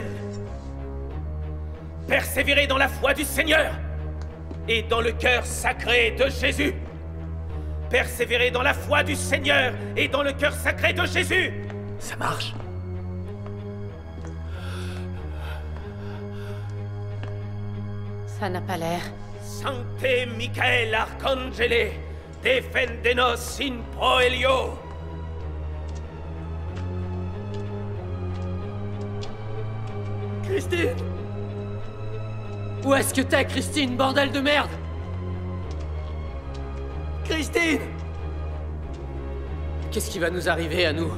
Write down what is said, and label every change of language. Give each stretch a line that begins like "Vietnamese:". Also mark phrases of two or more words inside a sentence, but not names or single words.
French: Persévérez dans la foi du Seigneur et dans le cœur sacré de Jésus. Persévérez dans la foi du Seigneur et dans le cœur sacré de Jésus. Ça marche. Ça n'a pas l'air.
Latin: Sancte Michael Arcangele, defendenos in proelio.
French: Christine! Où est-ce que t'es, Christine, bordel de merde? Christine! Qu'est-ce qui va nous arriver à nous?